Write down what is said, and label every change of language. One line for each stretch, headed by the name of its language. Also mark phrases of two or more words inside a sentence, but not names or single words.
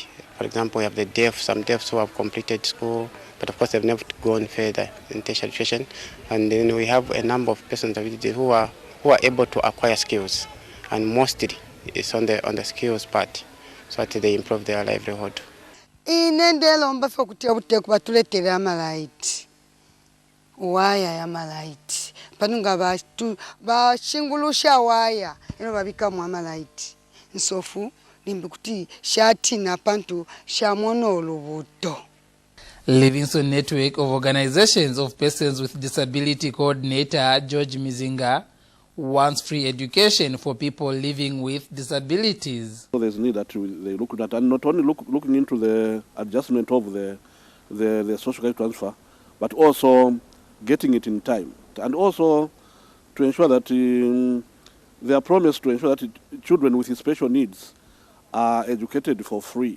English: For example, we have the deaf, some deafs who have completed school, but of course they've never gone further in tertiary education. And then we have a number of persons who are able to acquire skills, and mostly it's on the skills part, so that they improve their livelihood.
Bemba: Waya ya malaiti panunga bashingulushya waya ino babika mu malaiti nsofu limbukuti shati na pantu shamono olubuto.
English: Livingston Network of Organizations of Persons with Disability Coordinator George Mizinga wants free education for people living with disabilities. So there's a need that they look at, and not only looking into the adjustment of the social care transfer, but also getting it in time, and also to ensure that their promise to ensure that children with special needs are educated for free.